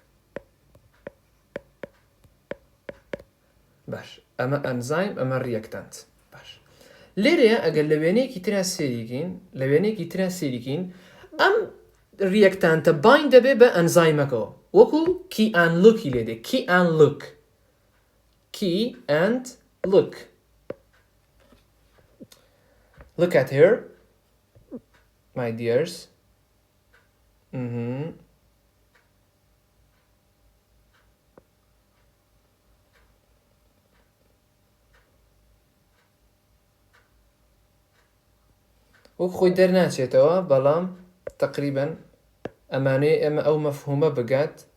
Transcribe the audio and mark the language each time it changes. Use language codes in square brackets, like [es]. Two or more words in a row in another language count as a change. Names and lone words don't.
[ckb] باش ئەمە ئەنزایم ئەمە ریەکتانت باش لێرەیە ئەگەر لە وێنەیەکی ترا سێریکین لە وێنەیەکی ترا سێریکین ئەم ریەکتانتە باین دەبێت بە ئەنزایمەکەەوە وەکو [en] key and lock [ckb] لێدێ [en] key and lock key and lock look at here my dears [ckb] وەک خۆی دەرناچێتەوە بەڵام تقریبا ئەمانەیە ئێمە ئەو مەفهومە بگات